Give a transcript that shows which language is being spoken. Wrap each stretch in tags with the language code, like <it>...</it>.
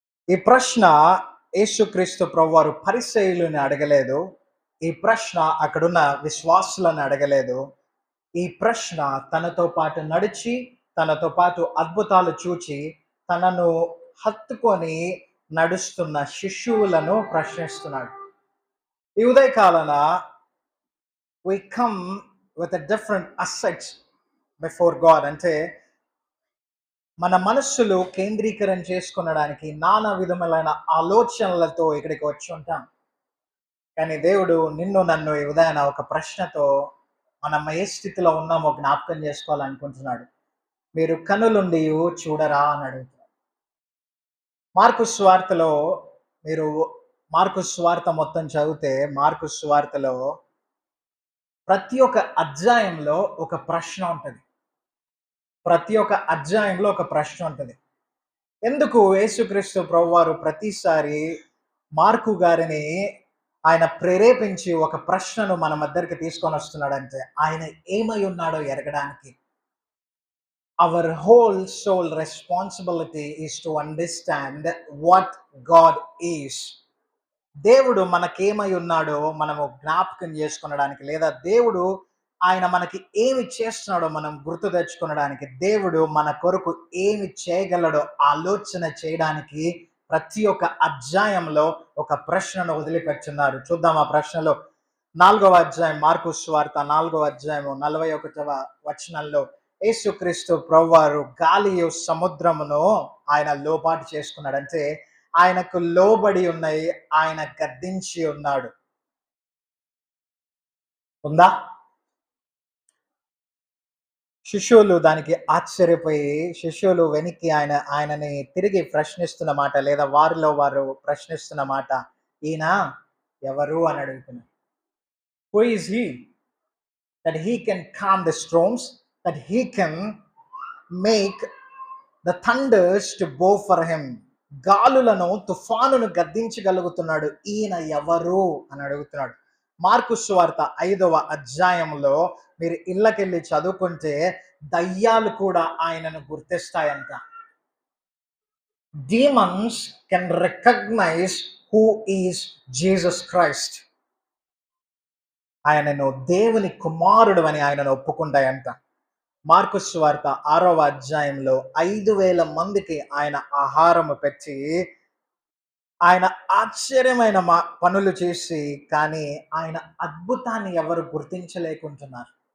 <te>ఈ ప్రశ్న యేసుక్రీస్తు ప్రభువారు పరిసయ్యులను అడగలేదు. ఈ ప్రశ్న అక్కడున్న విశ్వాసులను అడగలేదు. ఈ ప్రశ్న తనతో పాటు నడిచి, తనతో పాటు అద్భుతాలు చూచి, తనను హత్తుకొని నడుస్తున్న శిష్యులను ప్రశ్నిస్తున్నాడు. ఈ ఉదయకాలన</te> <en>we come with a different assets before God.</en> <te>అంటే మన మనస్సులు కేంద్రీకరణ చేసుకునడానికి నానా విధములైన ఆలోచనలతో ఇక్కడికి వచ్చి ఉంటాం. కానీ దేవుడు నిన్ను నన్ను ఈ ఉదయాన ఒక ప్రశ్నతో మనం ఏ స్థితిలో ఉన్నామో జ్ఞాపకం చేసుకోవాలనుకుంటున్నాడు. మీరు కనులుండి చూడరా అని అడుగుతున్నాడు. మార్కు సువార్తలో మీరు మార్కు సువార్త మొత్తం చదివితే మార్కు సువార్తలో ప్రతి ఒక్క అధ్యాయంలో ఒక ప్రశ్న ఉంటుంది. ప్రతి ఒక్క అధ్యాయంలో ఒక ప్రశ్న ఉంటుంది. ఎందుకు యేసుక్రీస్తు ప్రభువారు ప్రతిసారి మార్కు గారిని ఆయన ప్రేరేపించి ఒక ప్రశ్నను మన మధ్యకి తీసుకొని వస్తున్నాడంటే ఆయన ఏమై ఉన్నాడో ఎరగడానికి.</te> <en>Our whole soul responsibility is to understand what God is.</en> <te>దేవుడు మనకేమై ఉన్నాడో మనము జ్ఞాపకం చేసుకొనడానికి, లేదా దేవుడు ఆయన మనకి ఏమి చేస్తున్నాడో మనం గుర్తు తెచ్చుకొనడానికి, దేవుడు మన కొరకు ఏమి చేయగలడో ఆలోచన చేయడానికి ప్రతి ఒక్క అధ్యాయంలో ఒక ప్రశ్నను వదిలిపెట్టున్నారు. చూద్దాం ఆ ప్రశ్నలో. 4వ అధ్యాయం మార్కు సువార్త 4వ అధ్యాయము 41వ వచనంలో యేసుక్రీస్తు ప్రభువారు గాలియు సముద్రమును ఆయన లోపాటు చేసుకున్నాడు. అంటే ఆయనకు లోబడి ఉన్నాయి, ఆయన గద్దించి ఉన్నాడు. ఉందా? శిష్యులు దానికి ఆశ్చర్యపోయి శిష్యులు వెనక్కి ఆయనని తిరిగి ప్రశ్నిస్తున్న మాట, లేదా వారిలో వారు ప్రశ్నిస్తున్న మాట, ఈయన ఎవరు అని అడుగుతున్నారు.</te> <en>Who is he that he can calm the storms, that he can make the thunders to bow for him?</en> <te>గాలులను తుఫానును గద్దించగలుగుతున్నాడు, ఈయన ఎవరు అని అడుగుతున్నాడు. మార్కు సువార్త 5వ అధ్యాయంలో మీరు ఇళ్ళకెళ్ళి చదువుకుంటే దయ్యాలు కూడా ఆయనను గుర్తిస్తాయంట.</te> <en>Demons can recognize who is Jesus Christ.</en> <te>ఆయనను దేవుని కుమారుడు అని ఆయనను ఒప్పుకుంటాయంట. మార్కు సువార్త 6వ అధ్యాయంలో 5,000 మందికి ఆయన ఆహారము పెట్టి ఆయన ఆశ్చర్యమైన పనులు చేసి, కానీ ఆయన అద్భుతాన్ని ఎవరు గుర్తించలేకుంటున్నారు.</te>